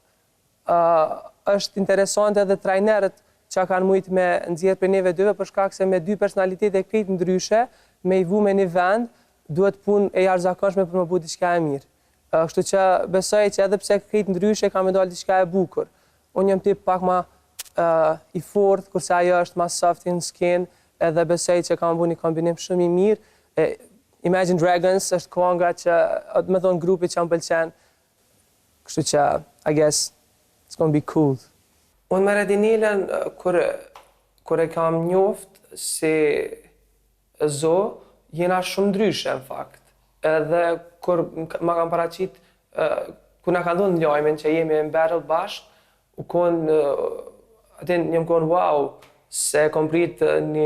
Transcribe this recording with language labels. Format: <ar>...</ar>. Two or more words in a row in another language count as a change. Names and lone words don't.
<sq>Është interesante edhe trajnerët që kanë mujtë me nxjerr për neve dyve për shkak se me dy personalitete krejt ndryshe, me i vu me një vend, duhet punë e jashtëzakonshme për më bëu diçka e mirë. Kështu që besoj që edhe pse krejt ndryshe ka me dalë diçka e bukur. Unë jam tip pak ma i fortë, kurse ajo është ma</sq> <en>soft in skin,</en> <sq>edhe besoj që ka më bëu një kombinim shumë i mirë. Imagine Dragons është kënga që, me thonë grupi që më pëlqen, kështu që</sq> <en>I guess it's gonna be cool.</en> <sq>Unë me Redinelën, kur e kam njoft si zo, jena shumë ndryshe në fakt. Edhe kur ma kam paraqit, kur na ka dhënë lajmin që jemi në battle bashkë, u kon, atin jam kon wow, se kom prit një</sq>